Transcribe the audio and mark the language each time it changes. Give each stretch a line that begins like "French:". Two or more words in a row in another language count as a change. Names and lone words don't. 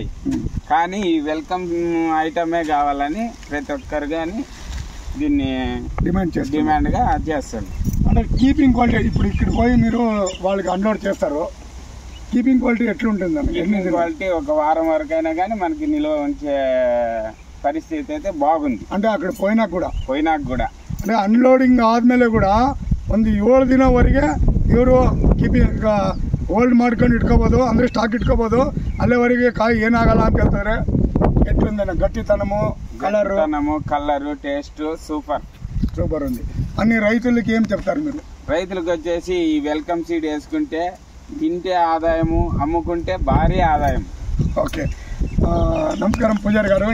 Telugu: కానీ ఈ వెల్కమ్ ఐటమే కావాలని ప్రతి ఒక్కరు కానీ దీన్ని డిమాండ్గా చేస్తారు. అంటే
English: keeping quality
Telugu: ఇప్పుడు ఇక్కడ పోయి మీరు వాళ్ళకి అన్లోడ్ చేస్తారు,
English: keeping quality
Telugu: ఎట్లుంటుందండి?
English: keeping quality
Telugu: ఒక వారం వరకైనా కానీ మనకి నిల్వ ఉంచే పరిస్థితి అయితే బాగుంది. అంటే అక్కడ పోయినాక కూడా అంటే
Kannada: ಅನ್ಲೋಡಿಂಗ್ ಆದಮೇಲೆ ಕೂಡ ಒಂದು 7 ದಿನವರೆಗೆ ಇವರು
English: keeping hold
Kannada: ಮಾಡ್ಕೊಂಡು ಇಟ್ಕೋಬೋದು, ಅಂದರೆ ಸ್ಟಾಕ್ ಇಟ್ಕೋಬೋದು. ಅಲ್ಲಿವರೆಗೆ ಕಾಯಿ ಏನಾಗಲ್ಲ ಅಂತ ಹೇಳ್ತಾರೆ.
Telugu: ఎట్లుందన్న గట్టితనము, కలరు, టేస్ట్ సూపర్ ఉంది. అన్ని రైతులకి ఏం చెప్తారు మీరు? రైతులకు వచ్చేసి ఈ వెల్కమ్ సీడ్ వేసుకుంటే తింటే ఆదాయము, అమ్ముకుంటే భారీ ఆదాయం. ఓకే, నమస్కారం పూజారి గారు.